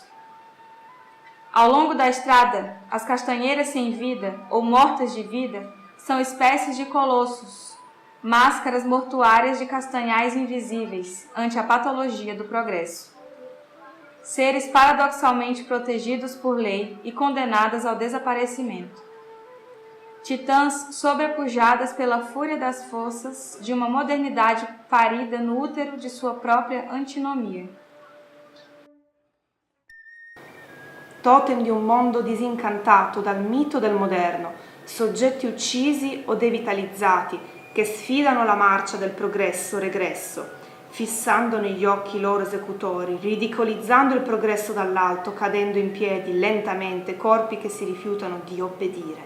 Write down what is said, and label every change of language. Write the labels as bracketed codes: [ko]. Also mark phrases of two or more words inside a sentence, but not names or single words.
[pt] Ao longo da estrada, as castanheiras sem vida ou mortas de vida são espécies de colossos, máscaras mortuárias de castanhais invisíveis ante a patologia do progresso. Seres paradoxalmente protegidos por lei e condenadas ao desaparecimento. Titãs sobrepujadas pela fúria das forças de uma modernidade parida no útero de sua própria antinomia. [it] Totem di un mondo disincantato dal mito del moderno, soggetti uccisi o devitalizzati che sfidano la marcia del progresso-regresso, fissando negli occhi i loro esecutori, ridicolizzando il progresso dall'alto, cadendo in piedi lentamente, corpi che si rifiutano di obbedire.